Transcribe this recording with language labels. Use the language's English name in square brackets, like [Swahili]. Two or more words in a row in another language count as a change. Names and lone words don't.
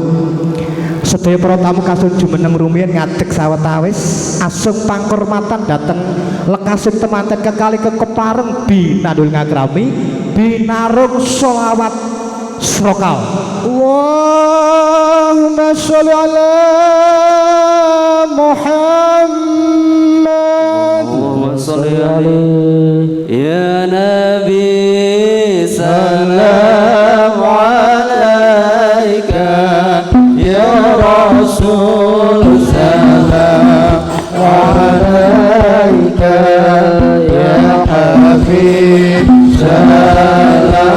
[Javanese] Sedaya para tamu kasun jumeneng rumiyin ngadeg sawetawis asung pangkormatan dhateng lekasing temanten kekali kekepareng binandul ngakrami binarung sholawat srokal. [Arabic] اللهم صل على محمد اللهم صل عليه يا نبي سلام عليك يا رسول سلام عليك يا حبيب سلام